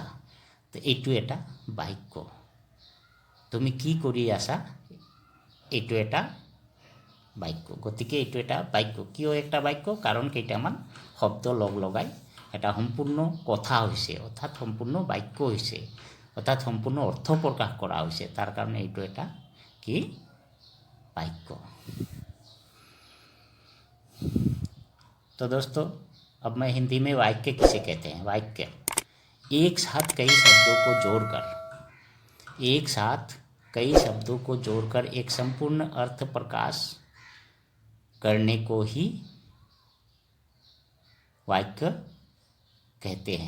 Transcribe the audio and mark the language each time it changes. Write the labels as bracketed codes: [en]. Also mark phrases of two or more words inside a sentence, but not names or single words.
[as] তো এইটো এটা বাক্য। তুমি কি কৰি আছা, এইটো এটা বাক্য। গতিকে এইটো এটা বাক্য। কিয় একটা বাক্য? কাৰণ কেইটামান শব্দ লগ লগাই এটা সম্পূৰ্ণ কথা হৈছে, অৰ্থাৎ সম্পূৰ্ণ বাক্য হৈছে, অৰ্থাৎ সম্পূৰ্ণ অৰ্থ প্ৰকাশ কৰা হৈছে। তাৰ কাৰণে এইটো এটা কি? বাক্য। [hi] तो दोस्तों, अब मैं हिंदी में वाक्य किसे कहते हैं। वाक्य एक साथ कई शब्दों को जोड़कर, एक साथ कई शब्दों को जोड़कर एक संपूर्ण अर्थ प्रकाश करने को ही वाक्य कहते हैं।